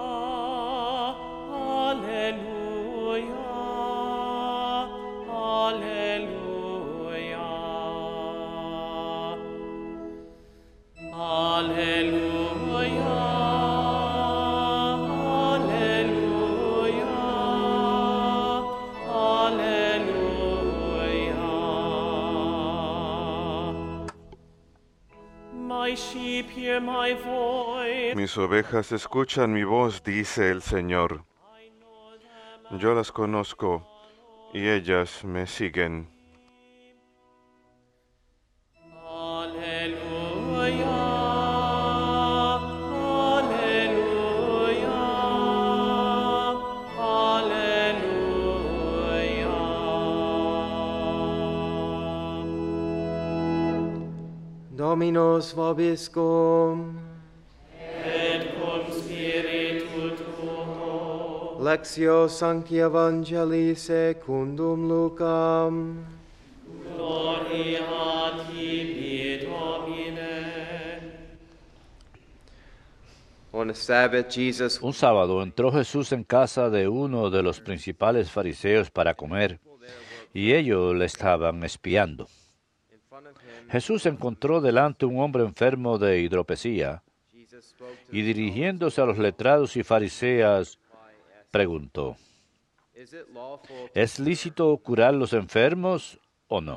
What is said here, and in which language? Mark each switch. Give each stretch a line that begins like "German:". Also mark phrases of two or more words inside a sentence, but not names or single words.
Latin: alleluia, alleluia, alleluia, alleluia.
English: My sheep hear my voice.
Spanish: Mis ovejas escuchan mi voz, dice el Señor. Yo las conozco y ellas me siguen.
Latin: Alleluia, alleluia, alleluia. Dominus vobiscum. Et cum spiritu tuo. Lectio Sancti Evangelii secundum Lucam. Gloria a tibi, Domine.
English: On a Sabbath, Jesus
Spanish: Un sábado entró Jesús en casa de uno de los principales fariseos para comer, y ellos le estaban espiando. Jesús encontró delante un hombre enfermo de hidropesía, y dirigiéndose a los letrados y fariseos, preguntó: ¿Es lícito curar los enfermos o no?